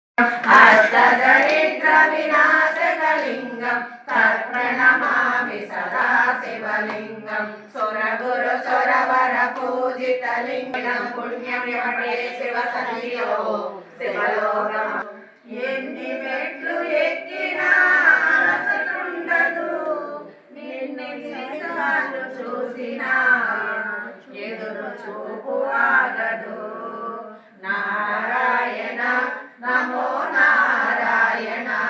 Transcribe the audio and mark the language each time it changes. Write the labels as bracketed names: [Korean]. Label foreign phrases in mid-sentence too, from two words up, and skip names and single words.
[Sanskrit] अष्टदरिद्रविनाशकलिङ्गं तत्प्रणमामि सदा शिवलिङ्गं सुरगुरु सुरवरपूजितलिङ्गं पुण्यमिमटे शिवसन्निधौ शिवलोकम् [Telugu] ఎన్ని మెట్లు ఎక్కినా అలసటుండదు నిన్ను చూసినా ఎదురు చూపు ఆగదు [Sanskrit] నారాయణ నమో నారాయణ